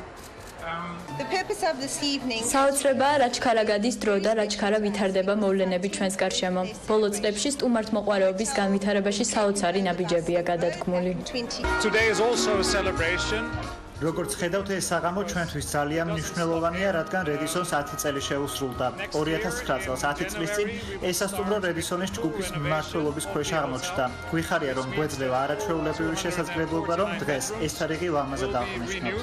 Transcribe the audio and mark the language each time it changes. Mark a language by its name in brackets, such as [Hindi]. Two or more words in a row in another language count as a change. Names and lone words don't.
[English] The purpose of this evening [Georgian] საოცრებაა რაჩქარა გადის დრო და რაჩქარა ვითარდება მოვლენები ჩვენს გარშემო. ბოლო წლებში სტუმართმოყვარეობის განვითარებაში საოცარი ნაბიჯებია გადადგმული. [English] Today is also a celebration. [Georgian] როგორც ხედავთ, ეს საღამო ჩვენთვის ძალიან მნიშვნელოვანია, რადგან რედისონს 10 წელი შეუსრულდა. 2009 წელს 10 წლის წინ ეს სასტუმრო რედისონის ჯგუფის მმართველობის ქვეშ აღმოჩნდა. გვიხარია, რომ გვეძლევა არაჩვეულებრივი შესაძლებლობა, რომ დღეს ეს თარიღი ლამაზად აღნიშნოთ.